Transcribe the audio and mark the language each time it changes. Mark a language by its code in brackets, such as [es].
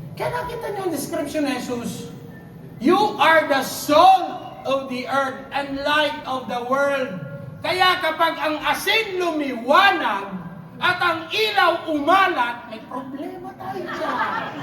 [tl] Kaya nakita niyo ang description ni Jesus. [en] You are the salt of the earth and light of the world. [tl] Kaya kapag ang asin lumiwanag at ang ilaw umalat, may problema tayo dyan.